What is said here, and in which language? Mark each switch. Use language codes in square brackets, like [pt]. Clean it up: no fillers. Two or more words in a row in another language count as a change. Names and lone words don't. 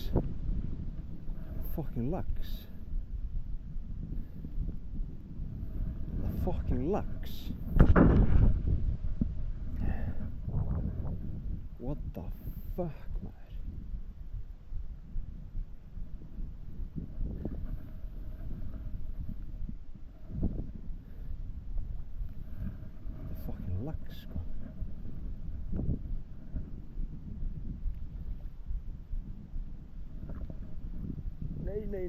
[is] Fucking lax. Þetta er fucking lax. [en] What the fuck, [is] maður? Lax, sko. Nei.